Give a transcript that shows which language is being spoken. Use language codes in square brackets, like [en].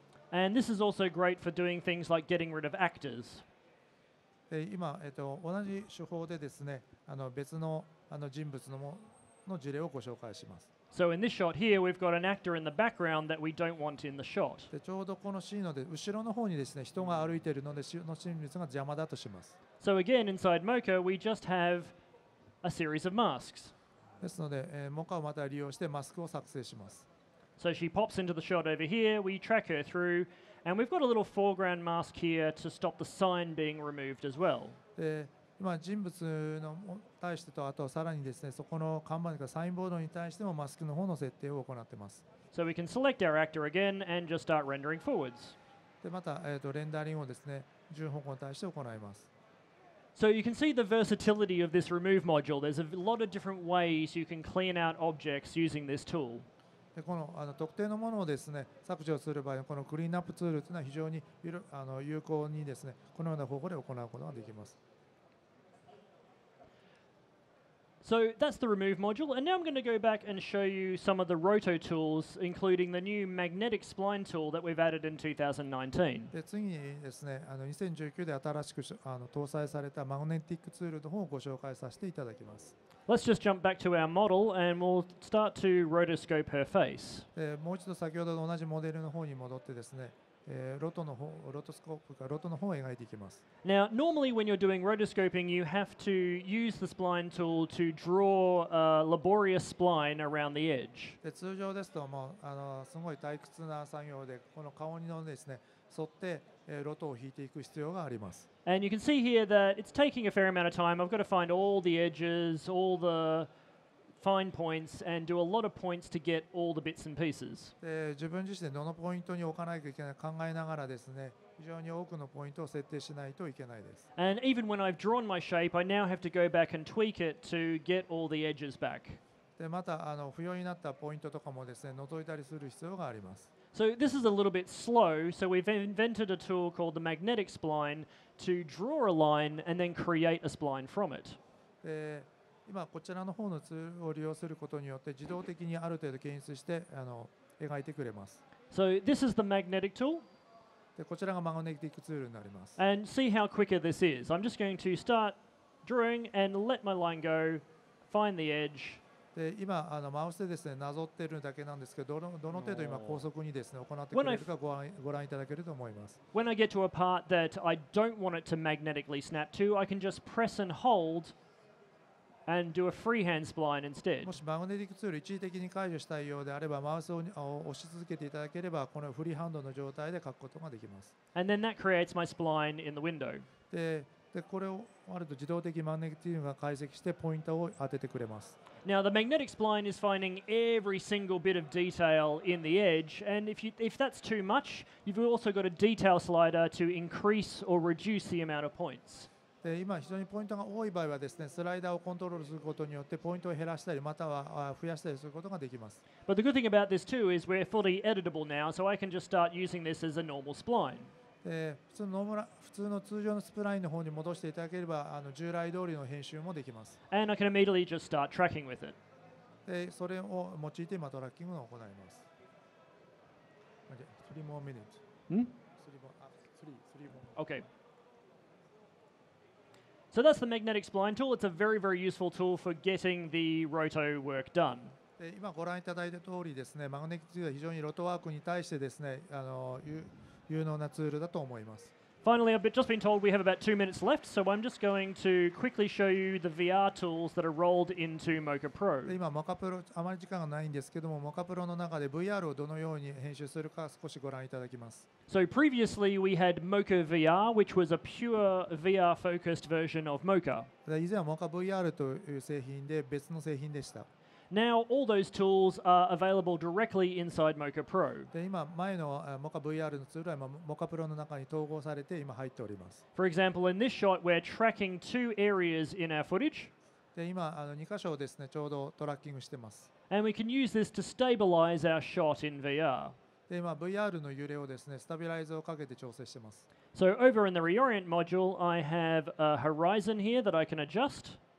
[en] And this is also great for doing things like getting rid of actors. [ja] で今、同じ手法でですね、別の人物の事例をご紹介します。 [en] So in this shot here, we've got an actor in the background that we don't want in the shot. [ja] でちょうどこのシーンので後ろの方にですね、人が歩いているので、その人物が邪魔だとします。 [en] So again, inside Mocha, we just have a series of masks. [ja] ですので、モカをまた利用してマスクを作成します。 [en] So she pops into the shot over here, we track her through, and we've got a little foreground mask here to stop the sign being removed as well. [ja] で今人物の対してと、あとさらにですね、そこの看板とかサインボードに対してもマスクの方の設定を行っています。 [en] So we can select our actor again and just start rendering forwards. [ja] でまた、レンダリングをですね、順方向に対して行います。 [en] So you can see the versatility of this remove module. There's a lot of different ways you can clean out objects using this tool. [ja] でこの特定のものをですね、削除する場合のこのクリーンアップツールというのは非常に有効にですね、このような方法で行うことができます。 [en] So that's the remove module, and now I'm going to go back and show you some of the roto tools, including the new magnetic spline tool that we've added in 2019. [ja] で次にですね、2019で新しく搭載されたマグネティックツールの方をご紹介させていただきます。 [en] Let's just jump back to our model, and we'll start to rotoscope her face. [ja] もう一度先ほどと同じモデルの方に戻ってですね、ロトスコープかロトの方を描いていきます。 [en] Now, normally when you're doing rotoscoping, you have to use the spline tool to draw a laborious spline around the edge. [ja] で通常ですともうすごい退屈な作業でこの顔のですね沿ってロトを引いていく必要があります。 [en] And you can see here that it's taking a fair amount of time. I've got to find all the edges, all the fine points, and do a lot of points to get all the bits and pieces. [ja] で自分自身でどのポイントに置かないといけない考えながらですね、非常に多くのポイントを設定しないといけないです。 [en] And even when I've drawn my shape, I now have to go back and tweak it to get all the edges back. [ja] でまた不要になったポイントとかもですね除いたりする必要があります。 [en] So this is a little bit slow, so we've invented a tool called the magnetic spline to draw a line and then create a spline from it. [ja] で今こちらの方のツールを利用することによって自動的にある程度検出して描いてくれます。 [en] So this is the magnetic tool. [ja] でこちらがマグネティックツールになります。 [en] And see how quicker this is. I'm just going to start drawing and let my line go, find the edge. [ja] で今マウスでですねなぞっているだけなんですけど、どの程度今高速にですね行ってくれるかご覧いただけると思います。 [en] When I get to a part that I don't want it to magnetically snap to, I can just press and hold and do a freehand spline instead. [ja] もしマグネティックツール一時的に解除したいようであればマウスを押し続けていただければこのフリーハンドの状態で書くことができます。 [en] And then that creates my spline in the window. [ja] でこれをあると自動的にマグネティックが解析してポイントを当ててくれます。 [en] Now the magnetic spline is finding every single bit of detail in the edge, and if that's too much, you've also got a detail slider to increase or reduce the amount of points. [ja] で今非常にポイントが多い場合はですねスライダーをコントロールすることによってポイントを減らしたりまたは増やしたりすることができます。 [en] But the good thing about this too is we're fully editable now, so I can just start using this as a normal spline. [ja] 普通の通常のスプラインの方に戻していただければ従来通りの編集もできます。 [en] And I can immediately just start tracking with it. [ja] でそれを用いて今トラッキングを行います。 [en] 3 more minutes. Hmm? 3 more. Okay. So that's the magnetic spline tool. It's a very, very useful tool for getting the roto work done. [ja] で今ご覧いただいた通りですね、マグネティックツールは非常にロトワークに対してですね有能なツールだと思います。 [en] Finally, I've just been told we have about 2 minutes left, so I'm just going to quickly show you the VR tools that are rolled into Mocha Pro. [ja] で今、モカプロ、あまり時間がないんですけども、モカプロの中で VR をどのように編集するか少しご覧いただきます。 [en] So previously we had Mocha VR, which was a pure VR-focused version of Mocha. [ja] 以前はモカ VR という製品で別の製品でした。 [en] Now all those tools are available directly inside Mocha Pro. [ja] で今、前のモカ VR のツールは今モカプロの中に統合されて今入っております。 [en] For example, in this shot, we're tracking 2 areas in our footage. [ja] で今2箇所をですねちょうどトラッキングしてます。 [en] And we can use this to stabilize our shot in VR. [ja] で今 VR の揺れをですねスタビライズをかけて調整してます。 [en] So over in the reorient module, I have a horizon here that I can adjust.